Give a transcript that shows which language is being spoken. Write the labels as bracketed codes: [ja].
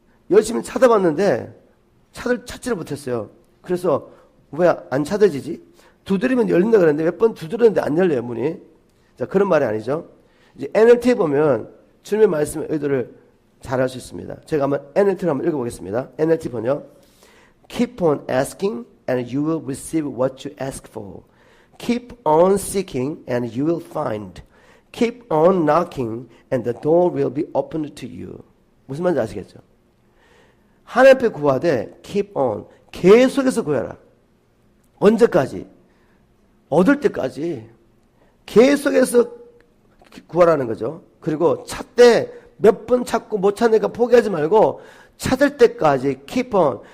[ko] 열심히 찾아봤는데 찾지를 못했어요. 그래서 왜 안 찾아지지? 두드리면 열린다 그랬는데 몇 번 두드렸는데 안 열려요, 문이. 자, 그런 말이 아니죠. 이제 NLT에 보면 주님의 말씀의 의도를 잘 알 수 있습니다. 제가 한번 NLT를 한번 읽어보겠습니다. NLT 번역. [en] Keep on asking and you will receive what you ask for. Keep on seeking and you will find. Keep on knocking and the door will be opened to you. [ko] 무슨 말인지 아시겠죠? 하나님 앞에 구하되 [en] keep on. [ko] 계속해서 구해라. 언제까지? 얻을 때까지. 계속해서 구하라는 거죠. 그리고 찾되 몇 번 찾고 못 찾으니까 포기하지 말고 찾을 때까지 [en] keep on.